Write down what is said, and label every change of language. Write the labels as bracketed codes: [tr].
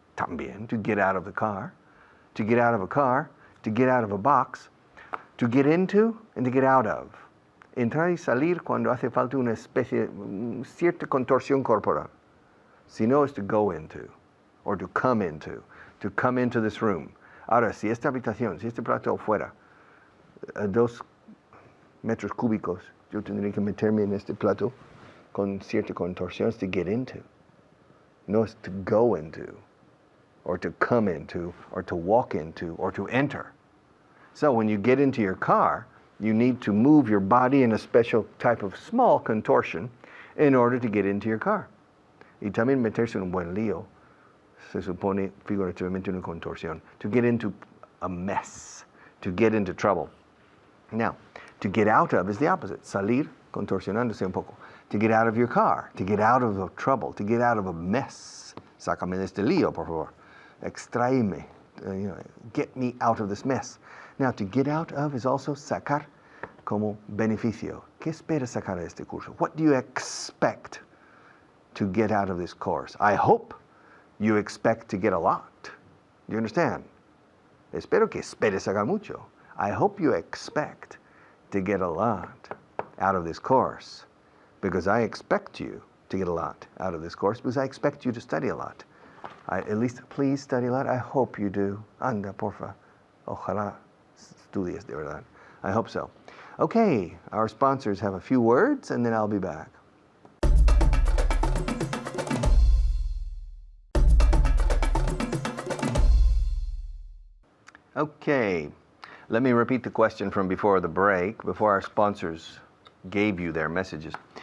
[es] También, [en] to get out of the car. To get out of a car. To get out of a box. To get into and to get out of. [es] Entrar y salir cuando hace falta una especie, cierta contorsión corporal. Si no, es [en] to go into, or to come into this room. [es] Ahora, si esta habitación, si este plato fuera a 2 metros cúbicos, yo tendría que meterme en este plato con cierta contorsión, es [en] to get into. [es] No es [en] to go into, or to come into, or to walk into, or to enter. So when you get into your car, you need to move your body in a special type of small contortion in order to get into your car. [es] Y también meterse en un buen lío, se supone figurativamente una contorsión, [en] to get into a mess, to get into trouble. Now, to get out of is the opposite, [es] salir, contorsionándose un poco. [en] To get out of your car, to get out of the trouble, to get out of a mess. [es] Sácame de este lío, por favor. Extráeme, [en] get me out of this mess. Now, to get out of is also [es] sacar como beneficio. ¿Qué esperas sacar de este curso? [en] What do you expect to get out of this course? I hope you expect to get a lot. Do you understand? [es] Espero que esperes sacar mucho. [en] I hope you expect to get a lot out of this course, because I expect you to get a lot out of this course, because I expect you to study a lot. At least please study a lot. I hope you do. [es] Anda, porfa. Ojalá estudies de verdad. [en] I hope so. Okay, our sponsors have a few words, and then I'll be back. Okay, let me repeat the question from before the break, before our sponsors gave you their messages.